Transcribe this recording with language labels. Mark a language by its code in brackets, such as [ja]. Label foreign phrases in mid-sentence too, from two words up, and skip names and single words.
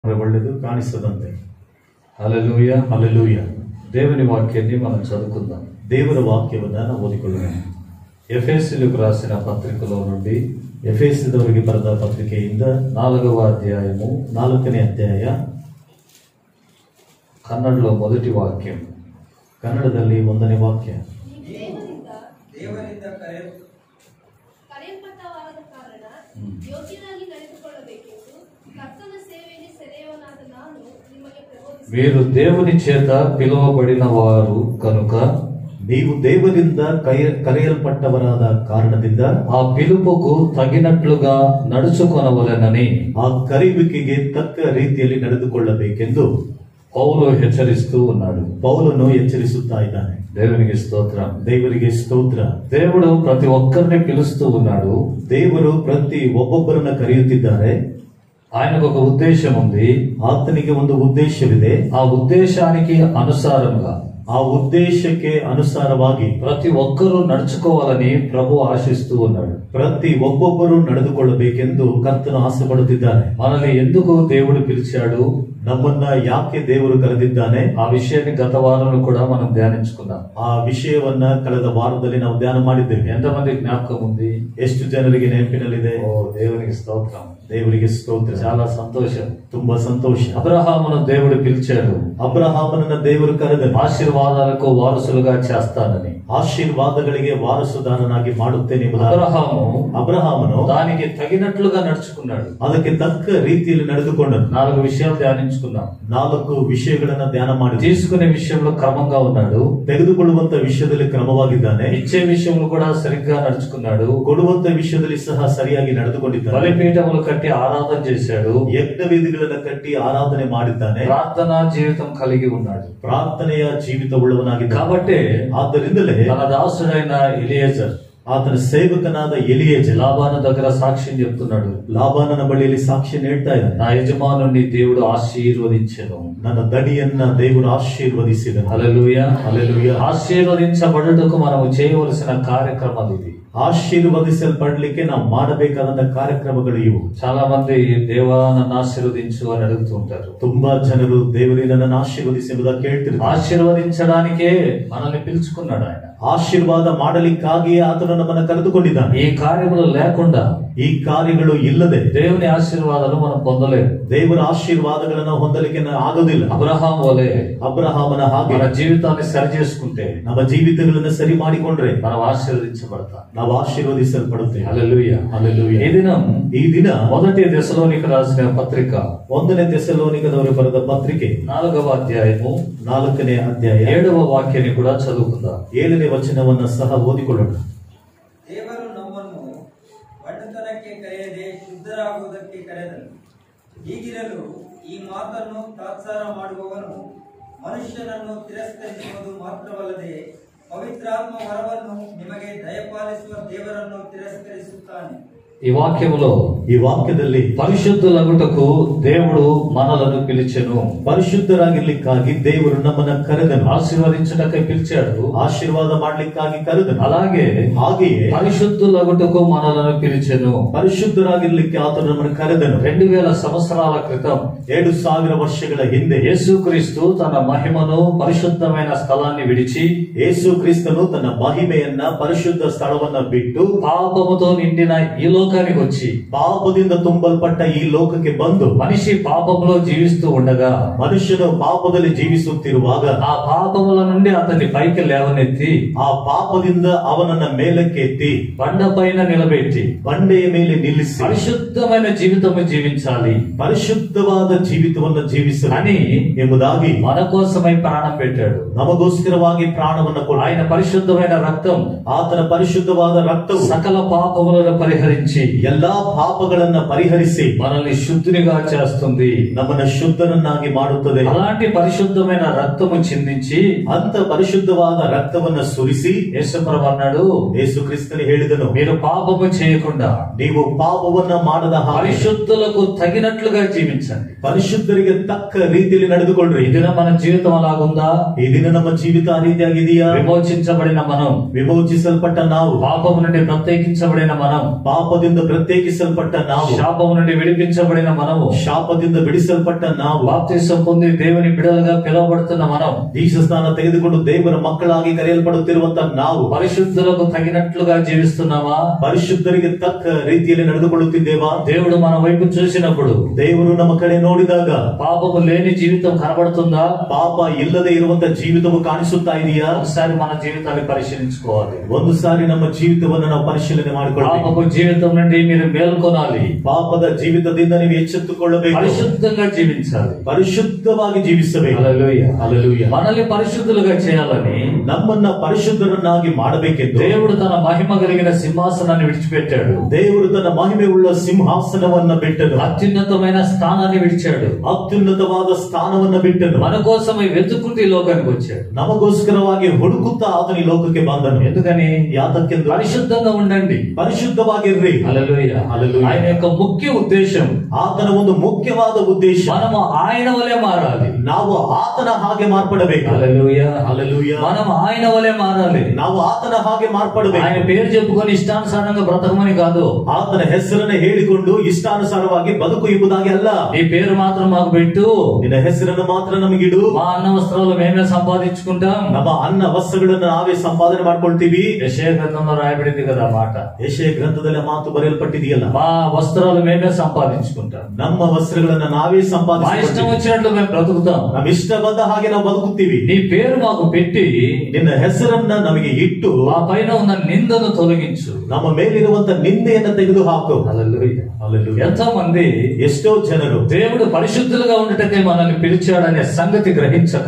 [kn] ಒಳ್ಳೆಯದು ಕಾಣಿಸದಂತೆ. [te] హల్లెలూయా హల్లెలూయా. దేవుని వాక్యాన్ని మనం చదువుకుందాం. [kn] ದೇವರ ವಾಕ್ಯವನ್ನು ಓದಿಕೊಳ್ಳೋಣ. [te] ఎఫెసీయులకు రాసిన పత్రికలో నుండి [kn] ಎಫೆಸದವರಿಗೆ ಬರೆದ ಪತ್ರಿಕೆಯಿಂದ [te] 4వ అధ్యాయము [kn] 4ನೇ ಅಧ್ಯಾಯ, [te] కన్నడలో మొదటి వాక్యం, [kn] ಕನ್ನಡದಲ್ಲಿ 1ನೇ ವಾಕ್ಯ. ದೇವರಿಂದ ಕರೆಯಲ್ಪಟ್ಟವರಾದ ಕಾರಣ ಯೋಗ್ಯರಾಗಿ ನಡೆದುಕೊಳ್ಳಬೇಕೆಂದು ಕರ್ತನ ಸೇವೆಯಲ್ಲಿ ಸೆರೆಯವನಾದ ನಾನು ನಿಮಗೆ ಪ್ರಬೋಧಿಸುತ್ತೇನೆ. [te] మీరు దేవుని చేత పిలువబడిన వారు కనుక [kn] ನೀವು ದೇವರಿಂದ ಕರೆಯಲ್ಪಟ್ಟವರಾದ ಕಾರಣದಿಂದ [te] ఆ పిలుపుకు తగినట్లుగా నడుచుకొనవలెనని [kn] ಆ ಕರೆಯುವಿಕೆಗೆ ತಕ್ಕ ರೀತಿಯಲ್ಲಿ ನಡೆದುಕೊಳ್ಳಬೇಕೆಂದು [te] పౌలు హెచ్చరిస్తూ ఉన్నాడు. [kn] ಪೌಲನು ಎಚ್ಚರಿಸುತ್ತಾ ಇದ್ದಾನೆ. [te] దేవునికి స్తోత్రం. [kn] ದೇವರಿಗೆ ಸ್ತೋತ್ರ. [te] దేవుడు ప్రతి ఒక్కరిని పిలుస్తూ ఉన్నాడు. [kn] ದೇವರು ಪ್ರತಿ ಒಬ್ಬೊಬ್ಬರನ್ನ ಕರೆಯುತ್ತಿದ್ದಾರೆ. [te] ఆయనకు ఒక ఉద్దేశం ఉంది. [kn] ಆತನಿಗೆ ಒಂದು ಉದ್ದೇಶವಿದೆ. [te] ఆ ఉద్దేశానికి అనుసారంగా, [kn] ಆ ಉದ್ದೇಶಕ್ಕೆ ಅನುಸಾರವಾಗಿ [te] ప్రతి ఒక్కరూ నడుచుకోవాలని ప్రభు ఆశిస్తూ ఉన్నాడు. [kn] ಪ್ರತಿ ಒಬ್ಬೊಬ್ಬರು ನಡೆದುಕೊಳ್ಳಬೇಕೆಂದು ಕರ್ತನು ಆಸೆ ಪಡುತ್ತಿದ್ದಾನೆ. [te] మనల్ని ఎందుకు దేవుడు పిలిచాడు, [kn] ನಮ್ಮನ್ನ ಯಾಕೆ ದೇವರು ಕರೆದಿದ್ದಾನೆ, [te] ఆ విషయాన్ని గత వారంలో కూడా మనం ధ్యానించుకున్నాం. [kn] ಆ ವಿಷಯವನ್ನ ಕಳೆದ ವಾರದಲ್ಲಿ ನಾವು ಧ್ಯಾನ ಮಾಡಿದ್ದೇವೆ. [te] ఎంతమంది జ్ఞాపకం ఉంది? [kn] ಎಷ್ಟು ಜನರಿಗೆ ನೆನಪಿನಲ್ಲಿದೆ? [te] ఓ దేవునికి స్తోత్రం. [kn] ದೇವರಿಗೆ ಸ್ತೋತ್ರ. [te] చాలా సంతోషం. [kn] ತುಂಬಾ ಸಂತೋಷ. [te] అబ్రహామును దేవుడు పిలిచాడు. [kn] ಅಬ್ರಹಾಮನನ್ನ ದೇವರು ಕರೆದನು. [te] ఆశీర్వాదాలకు వారసులుగా చేస్తానని. [kn] ಆಶೀರ್ವಾದಗಳಿಗೆ ವಾರಸುದಾರನಾಗಿ ಮಾಡುತ್ತೇನೆ. [te] అబ్రహామును దానికి తగినట్లుగా నడుచుకున్నాడు. [kn] ಅದಕ್ಕೆ ತಕ್ಕ ರೀತಿಯಲ್ಲಿ ನಡೆದುಕೊಂಡನು. [te] 4 విషయాలు ధ్యానించుకున్నాం. [kn] 4 ವಿಷಯಗಳನ್ನ ಧ್ಯಾನ ಮಾಡಿ, [te] తీసుకునే విషయంలో క్రమంగా ఉన్నాడు, [kn] ತೆಗೆದುಕೊಳ್ಳುವಂತ ವಿಷಯದಲ್ಲಿ ಕ್ರಮವಾಗಿದ್ದಾನೆ, [te] ఇచ్చే విషయంలో కూడా సరిగ్గా నడుచుకున్నాడు, [kn] ಕೊಡುವಂತ ವಿಷಯದಲ್ಲಿ ಸಹ ಸರಿಯಾಗಿ ನಡೆದುಕೊಂಡಿದ್ದಾನೆ, [te] బలిపీఠములు కట్టి ఆరాధన చేశాడు, [kn] ಯಜ್ಞವೇದಿಗಳನ್ನ ಕಟ್ಟಿ ಆರಾಧನೆ ಮಾಡಿದ್ದಾನೆ, [te] ప్రార్థనా జీవితం కలిగి ఉన్నాడు, [kn] ಪ್ರಾರ್ಥನೆಯ ಜೀವಿತವುಳ್ಳವನಾಗಿದ್ದಾನೆ. [te] కాబట్టి [kn] ಆದ್ದರಿಂದಲೇ [te] తన దాసుడైన ఎలియేజర్, [kn] ಆತನ ಸೇವಕನಾದ ಎಲಿಯೇಜರ್ [te] లాబాను దగ్గర సాక్ష్యం చెప్తున్నాడు. [kn] ಲಾಬಾನನ ಬಳಿಯಲ್ಲಿ ಸಾಕ್ಷಿ ಹೇಳ್ತಾ ಇದ್ದಾನೆ. [te] నా యజమానుని దేవుడు ఆశీర్వదించెను, [kn] ನನ್ನ ದಣಿಯನ್ನ ದೇವರು ಆಶೀರ್ವದಿಸಿದನು. [te] హల్లెలూయా [kn] ಹಲ್ಲೆಲೂಯಾ. [te] ఆశీర్వదించబడుటకు మనము చేయవలసిన కార్యక్రమాలు ఇది. [kn] ಆಶೀರ್ವದಿಸಲ್ಪಡ್ಲಿಕ್ಕೆ ನಾವು ಮಾಡಬೇಕಾದಂತ ಕಾರ್ಯಕ್ರಮಗಳು ಇವು. [te] చాలా మంది దేవా నన్ను ఆశీర్వదించు అని అడుగుతూ ఉంటారు. [kn] ತುಂಬಾ ಜನರು ದೇವರೇ ನನ್ನನ್ನು ಆಶೀರ್ವದಿಸಿ ಎಂಬುದಾಗಿ ಕೇಳ್ತಿರ್ತಾರೆ. [te] ఆశీర్వదించడానికే మనల్ని పిలుచుకున్నాడు ఆయన. [kn] ಆಶೀರ್ವಾದ ಮಾಡಲಿಕ್ಕಾಗಿಯೇ ಆತನು ನಮ್ಮನ್ನು ಕರೆದುಕೊಂಡಿದ್ದಾನೆ. [te] ఈ కార్యములు లేకుండా, [kn] ಈ ಕಾರ್ಯಗಳು ಇಲ್ಲದೆ [te] దేవుని ఆశీర్వాదాలు మనం పొందలేము. [kn] ದೇವರ ಆಶೀರ್ವಾದಗಳನ್ನು ಹೊಂದಲಿಕ್ಕೆ ಆಗೋದಿಲ್ಲ. [te] అబ్రహాం వలె [kn] ಅಬ್ರಹಾಮನ ಹಾಗೆ [te] మన జీవితాన్ని సరి చేసుకుంటే [kn] ನಮ್ಮ ಜೀವಿತಗಳನ್ನು ಸರಿ ಮಾಡಿಕೊಂಡ್ರೆ [te] మనం ఆశీర్వదించబడతాం. [kn] ನಾವು ಆಶೀರ್ವದಿಸಲ್ಪಡುತ್ತೇವೆ. [te] హల్లెలూయా. [kn] ಹಲ್ಲೆಲೂಯಾ. [te] ఈ దిన ಮೊದಟಿ దశలోనికి రాసిన పత్రిక [kn] 1ನೇ ಥೆಸಲೋನಿಕದವರು ಬರೆದ ಪತ್ರಿಕೆ [te] 4వ అధ్యాయము [kn] 4ನೇ ಅಧ್ಯಾಯ [te] 7వ వాక్యాన్ని కూడా చదువుకుందాం. [kn] 7ನೇ ವಚನವನ್ನ ಸಹ ಓದಿಕೊಳ್ಳೋಣ. ದೇವರು ನಮ್ಮನ್ನು ಬಂಡತನಕ್ಕೆ ಕರೆಯದೆ ಶುದ್ಧರಾಗುವುದಕ್ಕೆ ಕರೆದನು. ಹೀಗಿರಲು ಈ ಮಾತನ್ನು ತಾತ್ಸಾರ ಮಾಡುವವನು ಮನುಷ್ಯನನ್ನು ತಿರಸ್ಕರಿಸುವುದು ಮಾತ್ರವಲ್ಲದೆ ಪವಿತ್ರಾತ್ಮ ವರವನ್ನು ನಿಮಗೆ ದಯಪಾಲಿಸುವ ದೇವರನ್ನು ತಿರಸ್ಕರಿಸುತ್ತಾನೆ. [te] ఈ వాక్యములో, [kn] ಈ ವಾಕ್ಯದಲ್ಲಿ [te] పరిశుద్ధులగుటకు దేవుడు మనలను పిలిచెను, [kn] ಪರಿಶುದ್ಧರಾಗಿರ್ಲಿಕ್ಕಾಗಿ ದೇವರು ನಮ್ಮನ್ನ ಕರೆದನು, [te] ఆశీర్వదించుటకై పిలిచాడు, [kn] ಆಶೀರ್ವಾದ ಮಾಡ್ಲಿಕ್ಕಾಗಿ ಕರೆದನು. [te] అలాగే [kn] ಹಾಗೆಯೇ [te] పరిశుద్ధులగుటకు మనలను పిలిచెను. [kn] ಪರಿಶುದ್ಧರಾಗಿರ್ಲಿಕ್ಕೆ ಆತನು ನಮ್ಮನ್ನು ಕರೆದನು. [te] 2000 సంవత్సరాల క్రితం [kn] 2000 ವರ್ಷಗಳ ಹಿಂದೆ [te] యేసుక్రీస్తు తన మహిమను, పరిశుద్ధమైన స్థలాన్ని విడిచి, [kn] ಯೇಸು ಕ್ರಿಸ್ತನು ತನ್ನ ಮಹಿಮೆಯನ್ನ, ಪರಿಶುದ್ಧ ಸ್ಥಳವನ್ನ ಬಿಟ್ಟು [te] పాపముతో నిండిన ఈ లోకానికి వచ్చి, [kn] ಪಾಪದಿಂದ ತುಂಬಲ್ಪಟ್ಟ ಈ ಲೋಕಕ್ಕೆ ಬಂದು, [te] మనిషి పాపములో జీవిస్తూ ఉండగా, [kn] ಮನುಷ್ಯನು ಪಾಪದಲ್ಲಿ ಜೀವಿಸುತ್ತಿರುವಾಗ [te] ఆ పాపముల నుండి అతన్ని పైకి లేవనెత్తి, [kn] ಆ ಪಾಪದಿಂದ ಅವನನ್ನ ಮೇಲಕ್ಕೆ ಎತ್ತಿ [te] బండ పైన నిలబెట్టి, [kn] ಬಂಡೆಯ ಮೇಲೆ ನಿಲ್ಲಿಸಿ [te] పరిశుద్ధమైన జీవితము జీవించాలి [kn] ಪರಿಶುದ್ಧವಾದ ಜೀವಿತವನ್ನು ಜೀವಿಸಲಿ [te] అని [kn] ಎಂಬುದಾಗಿ [te] మన కోసమై ప్రాణం పెట్టాడు. [kn] ನಮಗೋಸ್ಕರವಾಗಿ ಪ್ರಾಣವನ್ನು ಕೊಟ್ಟ [te] ఆయన పరిశుద్ధమైన రక్తం [kn] ಆತನ ಪರಿಶುದ್ಧವಾದ ರಕ್ತವು [te] సకల పాపములను పరిహరించి [kn] ಎಲ್ಲಾ ಪಾಪಗಳನ್ನ ಪರಿಹರಿಸಿ [te] మనల్ని శుద్ధినిగా చేస్తుంది. [kn] ನಮ್ಮನ್ನ ಶುದ್ಧನನ್ನಾಗಿ ಮಾಡುತ್ತದೆ. [te] అలాంటి పరిశుద్ధమైన రక్తము చిందించి, [kn] ಅಂತ ಪರಿಶುದ್ಧವಾದ ರಕ್ತವನ್ನ ಸುರಿಸಿ [te] యేసుప్రభు అన్నాడు, [kn] ಯೇಸು ಕ್ರಿಸ್ತನು ಹೇಳಿದನು, [te] మీరు పాపము చేయకుండా [kn] ನೀವು ಪಾಪವನ್ನ ಮಾಡದ ಹಾಗೆ [te] పరిశుద్ధులకు తగినట్లుగా జీవించండి. [kn] ಪರಿಶುದ್ಧರಿಗೆ ತಕ್ಕ ರೀತಿಯಲ್ಲಿ ನಡೆದುಕೊಳ್ಳ್ರಿ. [te] ఈ దినం మన జీవితం అలాగుందా? [kn] ಈ ದಿನ ನಮ್ಮ ಜೀವಿತ ಆ ರೀತಿಯಾಗಿದೆಯಾ? [te] విమోచించబడిన మనం, [kn] ವಿಮೋಚಿಸಲ್ಪಟ್ಟ ನಾವು, [te] పాపము నుండి ప్రత్యేకించబడిన మనం, [kn] ಪಾಪದಿಂದ ಪ್ರತ್ಯೇಕಿಸಲ್ಪಟ್ಟ ನಾವು, [te] శాపము నుండి విడిపించబడిన మనము, [kn] ಶಾಪದಿಂದ ಬಿಡಿಸ ಬಿಡಿಸಲ್ಪಟ್ಟ ನಾವು, [te] ಬಾಪ್ತಿಸ್ಮ పొంది దేవుని బిడ్డలుగా పిలువబడుతున్న మనం, [kn] ದೀಕ್ಷಾಸ್ನಾನ ತೆಗೆದುಕೊಂಡು ದೇವರ ಮಕ್ಕಳಾಗಿ ಕರೆಯಲ್ಪಡುತ್ತಿರುವಂತ ನಾವು [te] పరిశుద్ధులకు తగినట్లుగా జీవిస్తున్నామా? [kn] ಪರಿಶುದ್ಧರಿಗೆ ತಕ್ಕ ರೀತಿಯಲ್ಲಿ ನಡೆದುಕೊಳ್ಳುತ್ತಿದ್ದೇವಾ? [te] దేవుడు మన వైపు చూసినప్పుడు [kn] ದೇವರು ನಮ್ಮ ಕಡೆ ನೋಡಿದಾಗ [te] పాపము లేని జీవితం కనబడుతుందా? [kn] ಪಾಪ ಇಲ್ಲದೆ ಇರುವಂತ ಜೀವಿತವು ಕಾಣಿಸುತ್ತಾ ಇದೆಯಾ? [te] ఒకసారి మన జీవితాన్ని పరిశీలించుకోవాలి. [kn] ಒಂದು ಸಾರಿ ನಮ್ಮ ಜೀವಿತವನ್ನು ನಾವು ಪರಿಶೀಲನೆ ಮಾಡಿಕೊಳ್ಳಬೇಕು. [te] పాపపు జీవితం నుండి మీరు మేల్కొనాలి. [kn] ಪಾಪದ ಜೀವಿತದಿಂದ ನೀವು ಎಚ್ಚೆತ್ತುಕೊಳ್ಳಬೇಕು. [te] పరిశుద్ధంగా జీవించాలి. [kn] ಪರಿಶುದ್ಧವಾಗಿ ಜೀವಿಸಬೇಕು. [te] హల్లెలూయా, హల్లెలూయా. మనల్ని పరిశుద్ధులుగా చేయాలని [kn] ನಮ್ಮನ್ನ ಪರಿಶುದ್ಧರನ್ನಾಗಿ ಮಾಡಬೇಕೆಂದು [te] దేవుడు తన మహిమ కలిగిన సింహాసనాన్ని విడిచిపెట్టాడు. [kn] ದೇವರು ತನ್ನ ಮಹಿಮೆ ಉಳ್ಳ ಸಿಂಹಾಸನವನ್ನ ಬಿಟ್ಟನು. [te] అత్యున్నతమైన స్థానాన్ని విడిచాడు. [kn] ಅತ್ಯುನ್ನತವಾದ ಸ್ಥಾನವನ್ನ ಬಿಟ್ಟನು. [te] మన కోసమై వెతుకుంటూ ఈ లోకానికి వచ్చాడు. [kn] ನಮಗೋಸ್ಕರವಾಗಿ ಹುಡುಕುತ್ತಾ ಆತನ ಈ ಲೋಕಕ್ಕೆ ಬಂದನು. [te] ఎందుకని? [kn] ಯಾತಕ್ಕೆಂದು [te] పరిశుద్ధంగా ఉండండి. [kn] ಪರಿಶುದ್ಧವಾಗಿರ್ರಿ. [te] హల్లెలూయా, హల్లెలూయా. ఆయన యొక్క ముఖ్య ఉద్దేశం [kn] ಆತನ ಒಂದು ಮುಖ್ಯವಾದ ಉದ್ದೇಶ [te] మనము ఆయన వలె మారాలి. [kn] ನಾವು ಆತನ ಹಾಗೆ ಮಾರ್ಪಡಬೇಕು. [te] హల్లెలూయా, హల్లెలూయా. మనం ఆయన వలె మారాలి. [kn] ನಾವು ಆತನ ಹಾಗೆ ಮಾರ್ಪಡಬೇಕು. [te] ఆయన పేరు చెప్పుకొని ఇష్టానుసారంగా బ్రతకమని కాదు. [kn] ಆತನ ಹೆಸರನ್ನು ಹೇಳಿಕೊಂಡು ಇಷ್ಟಾನುಸಾರವಾಗಿ ಬದುಕು ಎಂಬುದಾಗಿ ಅಲ್ಲ. [te] ఈ పేరు మాత్రం మాకు పెట్టు, [kn] ನಿನ್ನ ಹೆಸರನ್ನು ಮಾತ್ರ ನಮಗಿಡು, [te] మా అన్న వస్త్రాలు మేమే సంపాదించుకుంటాం. [kn] ನಮ್ಮ ಅನ್ನ ವಸ್ತ್ರಗಳನ್ನು ನಾವೇ ಸಂಪಾದನೆ ಮಾಡ್ಕೊಳ್ತೀವಿ. [te] యెషయా గ్రంథంలో రాయబడింది కదా మాట. [kn] ಯೆಶಾಯ ಗ್ರಂಥದಲ್ಲಿ ಆ ಮಾತು ಬರೆಯಲ್ಪಟ್ಟಿದೆಯಲ್ಲ, [te] మా వస్త్రాలు మేమే సంపాదించుకుంటాం. [kn] ನಮ್ಮ ವಸ್ತ್ರಗಳನ್ನ ನಾವೇ [te] మా ఇష్టం [kn] ಸಂಪಾದಿಸಿ [te] వచ్చినట్లు మేము బ్రతుకుతాం. [kn] ನಮ್ಮ ಇಷ್ಟ ಬಂದ ಹಾಗೆ ನಾವು ಬದುಕುತ್ತೀವಿ. [te] నీ పేరు మాకు పెట్టి [kn] ನಿನ್ನ ಹೆಸರನ್ನ ನಮಗೆ ಇಟ್ಟು [te] మా పైన ఉన్న నిందను తొలగించు. [kn] ನಮ್ಮ ಮೇಲಿರುವಂತ ನಿಂದೆಯನ್ನ ತೆಗೆದು ಹಾಕು. [te] హల్లెలూయా. హల్లెలూయా. ఎంతో మంది [kn] ಎಷ್ಟೋ ಜನರು [te] దేవుడు పరిశుద్ధులుగా ఉండటకే మనల్ని పిలిచాడనే సంగతి గ్రహించక